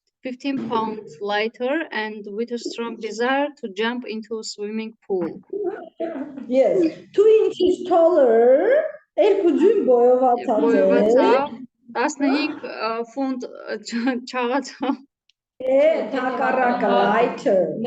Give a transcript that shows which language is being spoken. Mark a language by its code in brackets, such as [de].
[en] 15 pounds lighter and with a strong desire to jump into a swimming pool. Yes, 2 inches taller, [hy] երկուջին բոյովացած է, Բոյովացավ 15 ֆունտ չաղացավ։ թակառակը lighter,